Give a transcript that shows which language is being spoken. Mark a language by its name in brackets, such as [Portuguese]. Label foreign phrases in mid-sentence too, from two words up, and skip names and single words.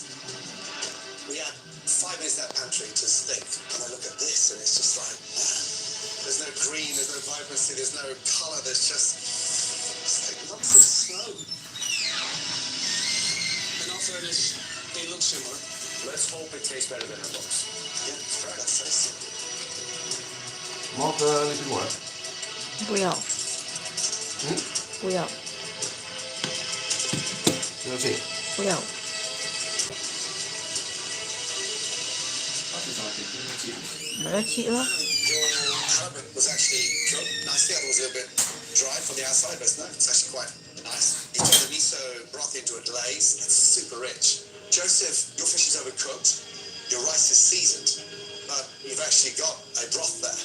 [English] We had 5 minutes in that pantry to think, and I look at this, and it's just like, there's no green, there's no vibrancy, there's no colour, there's just like lumps of snow. In all fairness, they look similar. Let's hope it tastes better than it looks. Yeah, fair enough, tasty. Mag lite godare? [Chinese] 不要，不要，这个可以。不要。 [Malay] Beracik lah. [English] Your halibut was actually cooked nicely. I thought it was a little bit dry from the outside, but no, it's actually quite nice. You turn the miso broth into a glaze. It's super rich. Joseph, your fish is overcooked. Your rice is seasoned, but you've actually got a broth there.